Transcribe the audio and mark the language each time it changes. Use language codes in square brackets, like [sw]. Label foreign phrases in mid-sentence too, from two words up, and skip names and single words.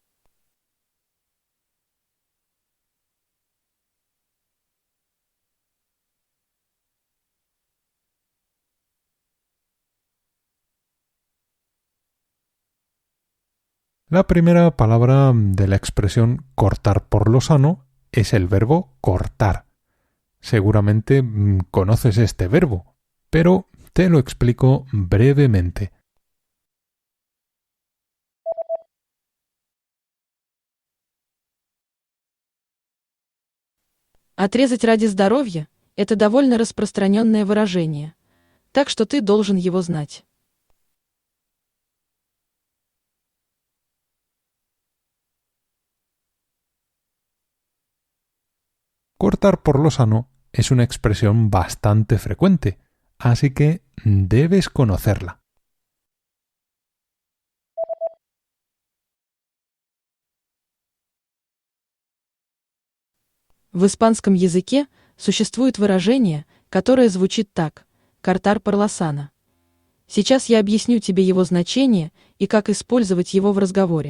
[es] La primera palabra de la expresión cortar por lo sano es el verbo cortar. Seguramente conoces este verbo, pero te lo explico brevemente. [ru] Отрезать ради здоровья – это довольно распространенное выражение, так что ты должен его знать. [es] Cortar por lo sano es una expresión bastante frecuente, así que debes conocerla. [ru] В испанском языке существует выражение, которое звучит так: [es] «Cortar por lo sano». [ru] Сейчас я объясню тебе его значение и как использовать его в разговоре.